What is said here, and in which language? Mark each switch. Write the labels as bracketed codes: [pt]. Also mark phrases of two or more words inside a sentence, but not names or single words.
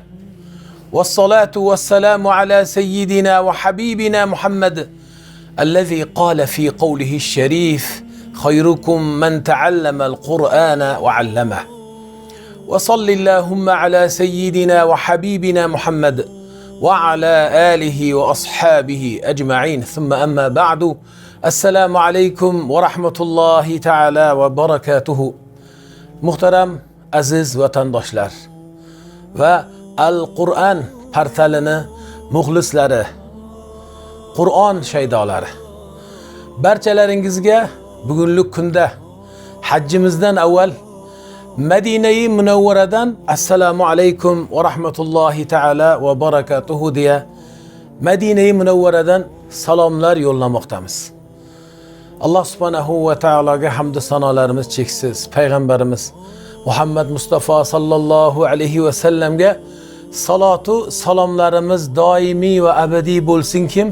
[ar] والصلاة والسلام على سيدنا وحبيبنا محمد. الذي قال في قوله الشريف. خيركم من تعلم القرآن وعلمه. وصل اللهم على سيدنا وحبيبنا محمد. وعلى آله وأصحابه أجمعين ثم أما بعد السلام عليكم ورحمة الله تعالى وبركاته. [uz] Muhterem aziz vatandaşlar ve Al-Qur'an portalini muxlislari, Qur'on shaydolari, barchalaringizga bugungi kunda hajjimizdan avval Madina-i Munawvaradan [ar] السلام عليكم ورحمة الله تعالى وبركاته [uz] diye Madina-i Munawvaradan salomlar yo'llamoqdamiz. [ar] الله سبحانه وتعالى [uz] hamd sanolarimiz cheksiz. Payg'ambarimiz Muhammad Mustafa [ar] صلى الله عليه وسلم [uz] salatu salomlarimiz doimiy ve abadiy bo'lsinkim.